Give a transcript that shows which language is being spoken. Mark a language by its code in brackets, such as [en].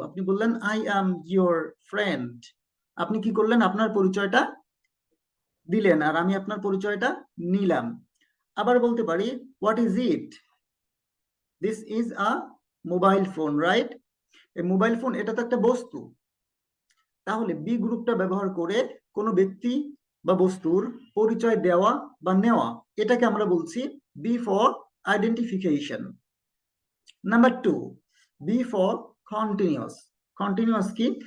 [bn] আপনি বললেন [en] I am your friend. [bn] আপনি কি করলেন? আপনার পরিচয়টা দিলেন আর আমি আপনার পরিচয়টা নিলাম। আবার বলতে পারি [en] what is it? This is a mobile phone, right? [bn] এই মোবাইল ফোন এটা তো একটা বস্তু। তাহলে বি গ্রুপটা ব্যবহার করে কোনো ব্যক্তি বা বস্তুর পরিচয় দেওয়া বা নেওয়া, এটাকে আমরা বলছি B for identification. Number 2, B for continuous. Continuous কি?